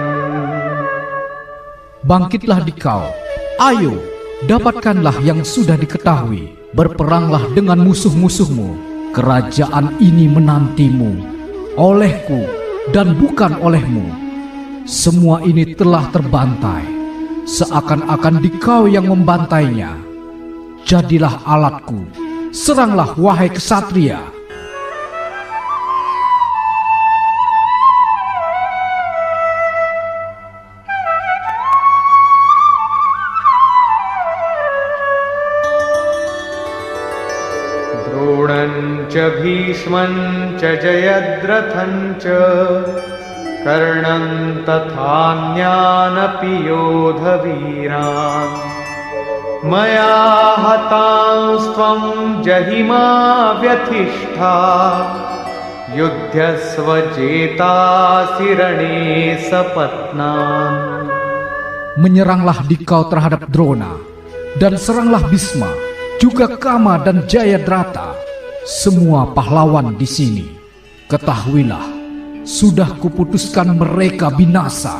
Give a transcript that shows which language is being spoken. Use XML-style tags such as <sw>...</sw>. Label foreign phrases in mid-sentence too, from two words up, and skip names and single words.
<id>Bangkitlah dikau, ayo, dapatkanlah yang sudah diketahui. Berperanglah dengan musuh-musuhmu. Kerajaan ini menantimu, olehku dan bukan olehmu. Semua ini telah terbantai, seakan-akan dikau yang membantainya. Jadilah alatku, seranglah wahai kesatria.</id> <sa>द्रोणं च भीष्मं च जयद्रथं च कर्णं तथान्यानपि योधवीरान् मया हतांस्त्वं जहिमा व्यथिष्ठा युध्यस्व जेतासि रणे सपत्नान्.</sa> <id>Menyeranglah dikau terhadap Drona, dan seranglah Bisma, juga Kama dan Jayadrata, semua pahlawan di sini. Ketahuilah, sudah kuputuskan mereka binasa.</id>